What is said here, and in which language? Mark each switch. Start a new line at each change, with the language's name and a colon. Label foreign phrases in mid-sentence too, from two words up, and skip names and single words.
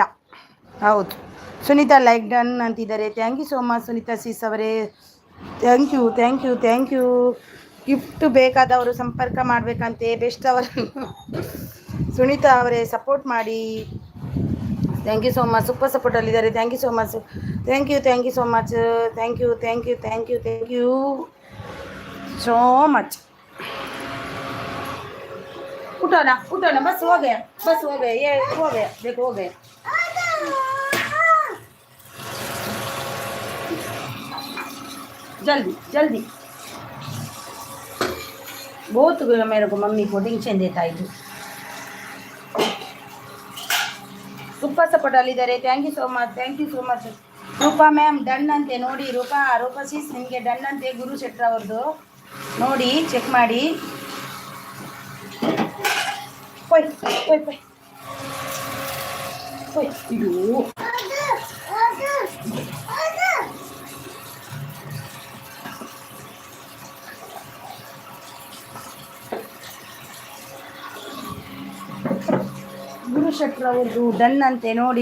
Kannada: ಹೌದು ಸುನೀತಾ
English: like done
Kannada: ಅಂತಿದ್ದಾರೆ.
English: Thank you so much Sunita sis avare. Thank you.
Kannada: ಗಿಫ್ಟ್ ಬೇಕಾದವರು ಸಂಪರ್ಕ ಮಾಡಬೇಕಂತೆ ಬೆಸ್ಟ್ ಅವರು ಸುನೀತಾ ಅವರೇ ಸಪೋರ್ಟ್ ಮಾಡಿ.
English: Thank you so much.
Kannada: ಸೂಪರ್ ಸಪೋರ್ಟಲ್ಲಿದ್ದಾರೆ.
English: Thank you so much. Thank you so much. Thank you so much.
Hindi: उठो ना बस हो गया ये हो गया देखो हो गया. जल्दी बहुत मेरे को मम्मी को टेंशन देता है.
English: super support
Kannada: ಅಲ್ಲಿದ್ದಾರೆ.
English: Thank you so much. Rupa ma'am done
Kannada: ಅಂತೆ ನೋಡಿ. ರೂಪಾ ಸಿಸ್ ನಿಮಗೆ ಡನ್ ಅಂತೆ. ಗುರು ಶೆಟ್ರ ಅವ್ರದ್ದು ನೋಡಿ, ಚೆಕ್ ಮಾಡಿ. ಇದು ಗುರು ಶೆಟ್ರ ಅವ್ರದ್ದು ಡನ್ ಅಂತೆ ನೋಡಿ.